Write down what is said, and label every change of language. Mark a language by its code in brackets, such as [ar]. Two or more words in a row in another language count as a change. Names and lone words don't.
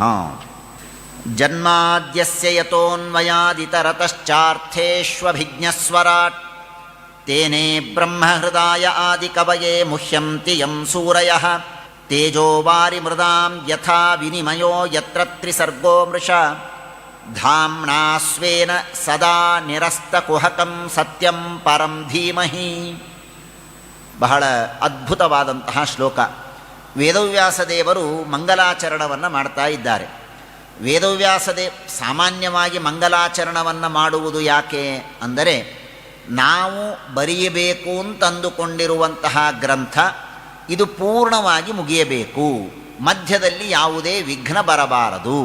[sa] ಜನ್ಮಾದ್ಯಸ್ಯ ಯತೋನ್ಮಯಾದಿತರತಶ್ಚಾರ್ಥೇಷ್ವಭಿಜ್ಞಸ್ವರಾಟ್ ತೇನೇ ಬ್ರಹ್ಮಹೃದಾಯ ಆದಿಕವಯೇ ಮುಹ್ಯಂತಿ ಯಂ ಸೂರಯಃ ತೇಜೋ ವಾರಿಮೃದಾಂ ಯಥಾ ವಿನಿಮಯೋ ಯತ್ರ ತ್ರಿಸರ್ಗೋ ಮೃಷಾ ಧಾಮ್ನಾ ಸ್ವೇನ ಸದಾ ನಿರಸ್ತಕುಹಕಂ ಸತ್ಯಂ ಪರಂ ಧೀಮಹಿ. [kn] ಬಹಳ ಅದ್ಭುತವಾದಂತಹ ಶ್ಲೋಕ. ವೇದವ್ಯಾಸದೇವರು ಮಂಗಲಾಚರಣವನ್ನು ಮಾಡ್ತಾ ಇದ್ದಾರೆ. ಸಾಮಾನ್ಯವಾಗಿ ಮಂಗಲಾಚರಣವನ್ನು ಮಾಡುವುದು ಯಾಕೆ ಅಂದರೆ, ನಾವು ಬರೆಯಬೇಕು ಅಂತಂದುಕೊಂಡಿರುವಂತಹ ಗ್ರಂಥ ಇದು ಪೂರ್ಣವಾಗಿ ಮುಗಿಯಬೇಕು, ಮಧ್ಯದಲ್ಲಿ ಯಾವುದೇ ವಿಘ್ನ ಬರಬಾರದು.